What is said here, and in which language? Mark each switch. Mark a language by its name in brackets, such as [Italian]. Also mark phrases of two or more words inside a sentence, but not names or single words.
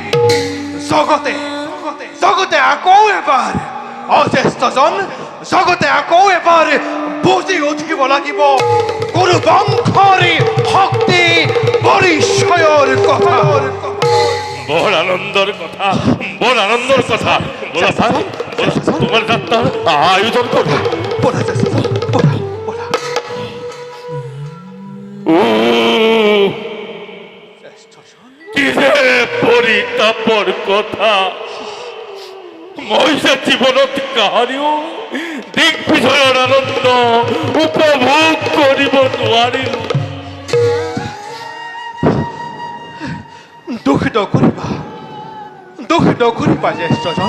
[Assamese] জগতে আকৌ এবাৰ অজ্যেষ্ঠজন জগতে আকৌ এবাৰ বুজি উঠিব লাগিব গুৰু বংশৰ শক্তি পৰিচয়ৰ কথা বৰ আনন্দৰ কথা বলা ভাই বলা তোমাৰ যাত্ৰাৰ আয়োজন কৰোঁ বলা জ্যেষ্ঠজন বলা কি যে পৰিতাপৰ কথা মই যে জীৱনত কাহানিও দিগ্বিজয়ৰ আনন্দ উপভোগ কৰিব নোৱাৰিলোঁ দুখ নকৰিবা জ্যেষ্ঠজন